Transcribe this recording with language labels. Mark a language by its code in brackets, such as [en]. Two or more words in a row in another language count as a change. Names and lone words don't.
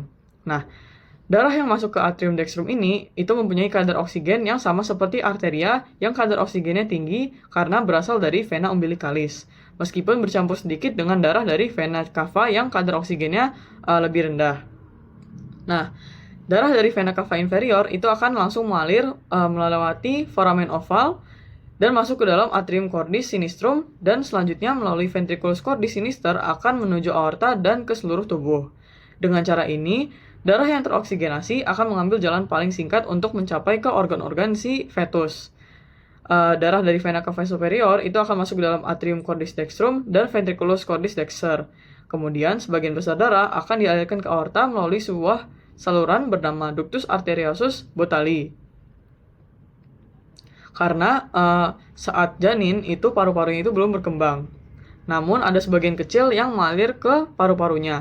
[id] Nah, darah yang masuk ke [la] atrium dextrum [id] ini itu mempunyai kadar oksigen yang sama seperti arteria yang kadar oksigennya tinggi karena berasal dari [la] vena umbilicalis, [id] meskipun bercampur sedikit dengan darah dari [la] vena cava [id] yang kadar oksigennya lebih rendah. Nah, darah dari [la] vena cava inferior [id] itu akan langsung mengalir melewati foramen oval dan masuk ke dalam [la] atrium cordis sinistrum, [id] dan selanjutnya melalui [la] ventriculus cordis sinister [id] akan menuju aorta dan ke seluruh tubuh. Dengan cara ini, darah yang teroksigenasi akan mengambil jalan paling singkat untuk mencapai ke organ-organ si fetus. Darah dari [la] vena cava superior [id] itu akan masuk ke dalam [la] atrium cordis dextrum [id] dan [la] ventriculus cordis dexter. [id] Kemudian, sebagian besar darah akan dialirkan ke aorta melalui sebuah saluran bernama [la] ductus arteriosus botali. [id] Karena saat janin itu paru-parunya itu belum berkembang. Namun ada sebagian kecil yang mengalir ke paru-parunya.